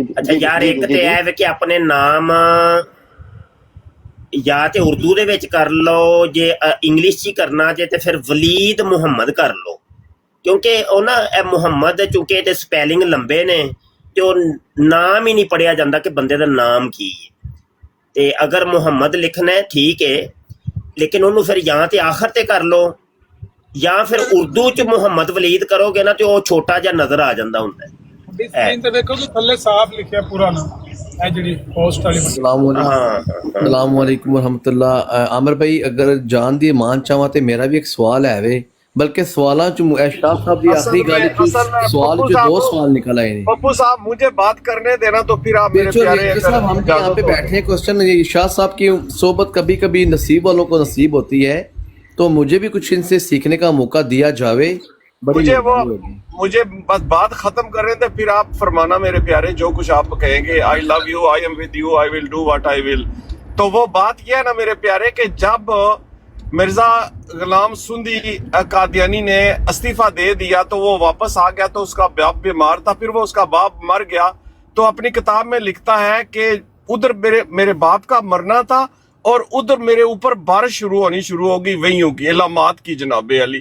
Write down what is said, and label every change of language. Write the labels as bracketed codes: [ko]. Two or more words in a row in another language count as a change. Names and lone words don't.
[pa] اچھا یار، ایک تے ہے کہ اپنے نام یا تے اردو دے وچ کر لو، جے انگلش چی کرنا جے تے پھر ولید محمد کر لو، کیونکہ او نا اے محمد چونکہ تے سپیلنگ لمبے نے تے او نام ہی نہیں پڑھیا جاندا کہ بندے دا نام کی ہے. تے اگر محمد لکھنا ہے ٹھیک ہے، لیکن انہوں پھر یا تے آخر تے کر لو، یا پھر اردو چ محمد ولید کرو گے نا تے او چھوٹا جا نظر آ جاندا ہوندا ہے. اسکرین تے دیکھو کہ تھلے صاف لکھیا پورا نام، اے جڑی پوسٹ والی بنی. [ar] السلام علیکم. السلام علیکم ورحمۃ اللہ. [pa] عامر بھائی اگر جان دی مان چاہواں تے میرا بھی ایک سوال ہے وے، بلکہ سوالاں چ شاہ صاحب دی آخری گل سوال چ 2 سوال نکل آئے ہیں. [ur] پپو صاحب مجھے بات کرنے دینا تو پھر آپ میرے پیارے صاحب ہم یہاں پہ بیٹھے ہیں، کوسچن شاہ صاحب کی صحبت کبھی کبھی نصیب والوں کو نصیب ہوتی ہے، تو مجھے بھی کچھ ان سے سیکھنے کا موقع دیا جاوے. مجھے بس بات ختم کر رہے تھے، پھر آپ فرمانا میرے پیارے جو کچھ آپ کہیں گے. [en] I love you, I'm with you, I will do what I will. [ur] تو وہ بات یہ ہے نا میرے پیارے کہ جب مرزا غلام سندھی قادیانی نے استعفیٰ دے دیا تو وہ واپس آ گیا، تو اس کا باپ بیمار تھا، پھر وہ اس کا باپ مر گیا، تو اپنی کتاب میں لکھتا ہے کہ ادھر میرے باپ کا مرنا تھا اور ادھر میرے اوپر بارش شروع ہونی شروع ہوگی وہیوں کی علامات کی جناب علی.